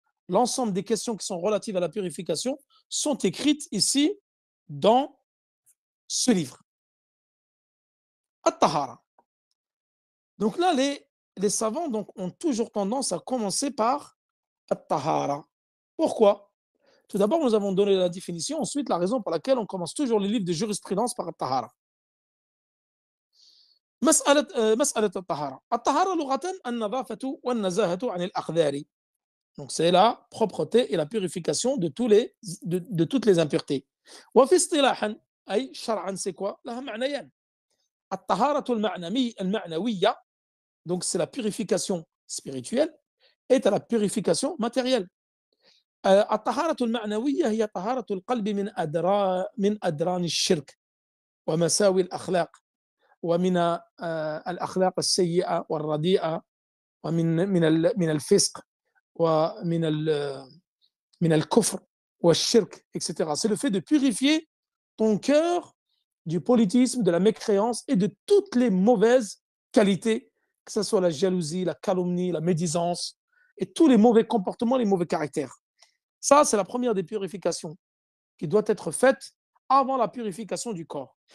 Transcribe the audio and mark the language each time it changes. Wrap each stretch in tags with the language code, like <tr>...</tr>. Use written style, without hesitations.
<fr>L'ensemble des questions qui sont relatives à la purification sont écrites ici dans ce livre. At-tahara. Donc là, les savants donc, ont toujours tendance à commencer par at-tahara. Pourquoi? Tout d'abord, nous avons donné la définition, ensuite la raison pour laquelle on commence toujours les livres de jurisprudence par at-tahara.</fr> <ar>مسألة الطهارة. الطهارة لغة النظافة والنزاهة عن الأقذار.</ar> <fr>Donc c'est la propreté et la purification de toutes les impuretés.</fr> <ar>وفي اصطلاحا أي شرعا</ar> <fr>c'est quoi؟</fr> <ar>لها معنيان. الطهارة المعنوية,</ar> <fr>donc c'est la purification spirituelle, et la purification matérielle.</fr> <ar>الطهارة المعنوية هي طهارة القلب من أدران الشرك ومساوي الأخلاق ومن الأخلاق السيئة والرديئة ومن الفسق ومن الكفر والشرك, etc.</ar> <fr>C'est le fait de purifier ton cœur du politisme, de la mécréance et de toutes les mauvaises qualités, que ce soit la jalousie, la calomnie, la médisance et tous les mauvais comportements, les mauvais caractères. Ça, c'est la première des purifications qui doit être faite avant la purification du corps.</fr>